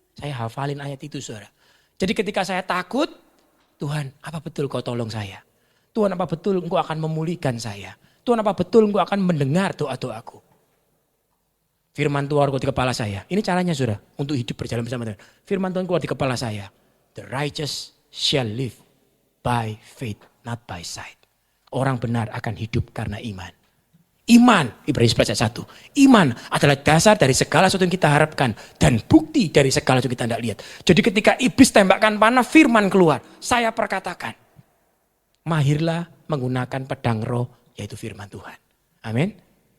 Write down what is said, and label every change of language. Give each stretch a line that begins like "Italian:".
Indonesian: Saya hafalin ayat itu saudara. Jadi ketika saya takut, Tuhan apa betul kau tolong saya? Tuhan apa betul engkau akan memulihkan saya? Tuhan apa betul engkau akan mendengar doa-doaku? Firman Tuhan keluar di kepala saya. Ini caranya saudara untuk hidup berjalan bersama Tuhan. Firman Tuhan keluar di kepala saya.
English: The righteous shall live by faith, not by sight.
Indonesian: Orang benar akan hidup karena iman. Iman, Ibrani 11 ayat 1. Iman adalah dasar dari segala sesuatu yang kita harapkan. Dan bukti dari segala sesuatu yang kita tidak lihat. Jadi ketika iblis tembakkan panah, firman keluar. Saya perkatakan. Mahirlah menggunakan pedang roh, yaitu firman Tuhan. Amin.